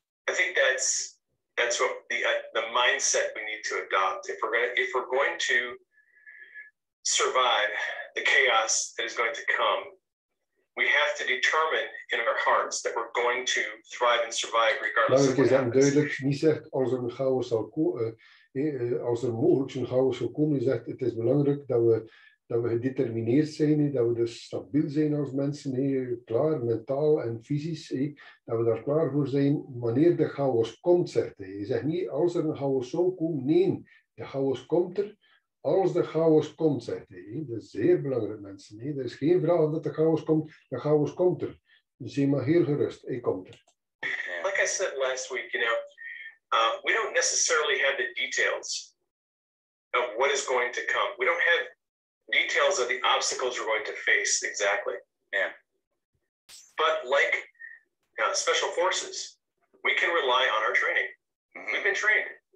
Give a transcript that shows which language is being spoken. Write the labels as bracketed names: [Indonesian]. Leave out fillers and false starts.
[English] I think that's what the mindset we need to adopt if we're going to survive the chaos that is going to come. We have to determine in our hearts that we're going to thrive and survive regardless of what happens. [Dutch] Duidelijk niet zegt als er een chaos zal komen, als er mogelijk zo'n chaos zal komen, zegt het is belangrijk dat we gedetermineerd zijn, dat we dus stabiel zijn als mensen, klaar, mentaal en fysisch, dat we daar klaar voor zijn wanneer de chaos komt, zegt hij. Je zegt niet als er een chaos zal komen, nee, de chaos komt er. Als de chaos komt, zegt hij. Dat is zeer belangrijk, mensen. Er is geen vraag of dat de chaos komt er. Zie maar heel gerust, hij komt er. [English] Like I said last week, we don't necessarily have the details of what is going to come. We don't have details of the obstacles we're going to face exactly. Yeah. But like special forces, we can rely on our training. Mm-hmm. We've been trained.